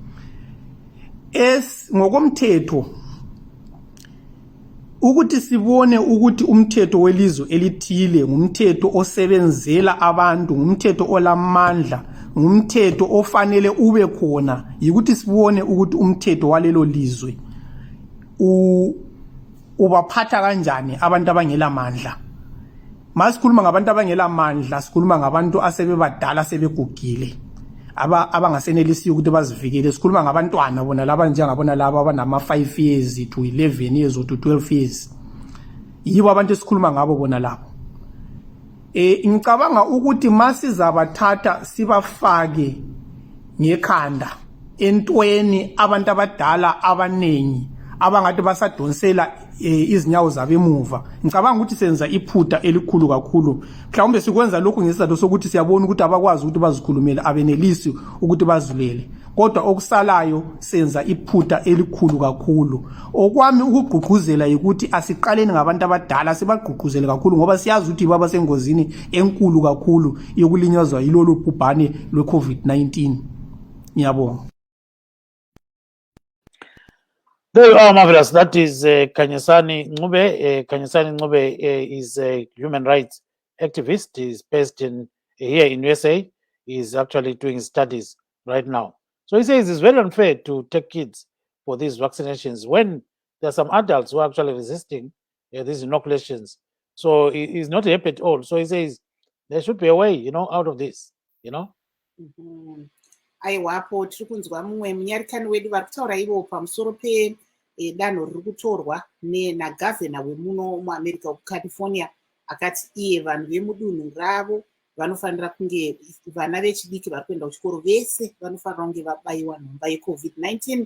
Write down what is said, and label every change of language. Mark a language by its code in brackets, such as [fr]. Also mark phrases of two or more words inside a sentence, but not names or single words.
[nd] ngokomthetho ukuthi sibone ukuthi umthetho welizwe elithile ngumthetho osebenzela abantu ngumthetho olamandla ngumthetho ofanele ube khona yikuthi sibone ukuthi umthetho walelo lizwe ubaphatha kanjani abantu abangela mandla masikhuluma ngabantu abangela mandla sikhuluma ngabantu asebebadala sebegugile abangasenelisi ukuthi bazivikele sikhuluma ngabantwana bona laba njengabona laba abanama [en] 5 years to 11 years to 12 years [nd] yibo abantu esikhuluma ngabo bona labo ngicabanga ukuthi masizabathatha sibafake ngekhanda entweni abantu abadala abanengi abangathi basadonsela izinyawo zabo emuva ngicabanga ukuthi senza iphutha elikhulu kakhulu mhlawumbe sikwenza lokhu ngesizathu sokuthi siyabona ukuthi abakwazi ukuthi bazikhulumele abenelisi ukuthi bazulele kodwa okusalayo senza iphutha elikhulu kakhulu okwami ukugqugquzela ukuthi asiqaleni ngabantu abadala sibagqugquzele kakhulu ngoba siyazi ukuthi baba sengozini enkulu kakhulu yokulinyazwa yilolu bhubhane lwe-COVID-19 ngiyabonga. [en] There you are, marvelous. That is Kanyesani Ncube. Kanyesani Ncube is a human rights activist. He's based here in USA. He's actually doing studies right now. So he says it's very unfair to take kids for these vaccinations when there are some adults who are actually resisting these inoculations. So he's not happy at all. So he says there should be a way, out of this, Mm-hmm. [sn] Aiwapo tiri kunzwa mumwe munyarikani wedu vari kutaura ivo pamusoro pedanho riri kutorwa nagavhena wemuno muamerica wekucalifornia akati iye vanhu vemudunhu ravo vanofanira kunge vana vechidiki vari kuenda kuchikoro vese vanofanira kunge vabayiwa nhomba yeCovid-19